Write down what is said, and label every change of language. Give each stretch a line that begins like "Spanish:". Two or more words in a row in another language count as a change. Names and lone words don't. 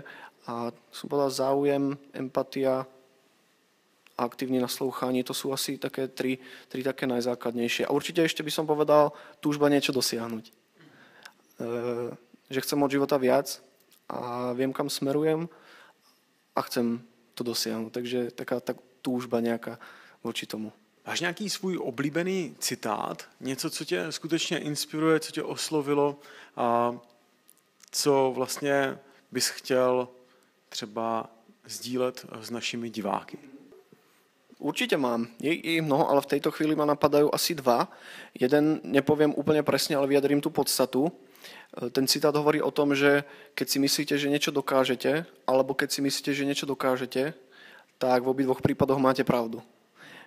Slovak: A som povedal záujem, empatia a aktívne naslouchanie, to sú asi také tri také najzákladnejšie. A určite ešte by som povedal túžba niečo dosiahnuť. Že chcem od života viac a viem, kam smerujem a chcem to dosiahnuť. Takže taká túžba nejaká voči tomu.
Czech: Máš nějaký svůj oblíbený citát? Něco, co tě skutečně inspiruje, co tě oslovilo a co vlastně bys chtěl třeba sdílet s našimi diváky?
Slovak: Určite mám. Je ich mnoho, ale v tejto chvíli ma napadajú asi dva. Jeden nepoviem úplne presne, ale vyjadrím tú podstatu. Ten citát hovorí o tom, že keď si myslíte, že niečo dokážete, alebo keď si myslíte, že niečo dokážete, tak v obidvoch prípadoch máte pravdu.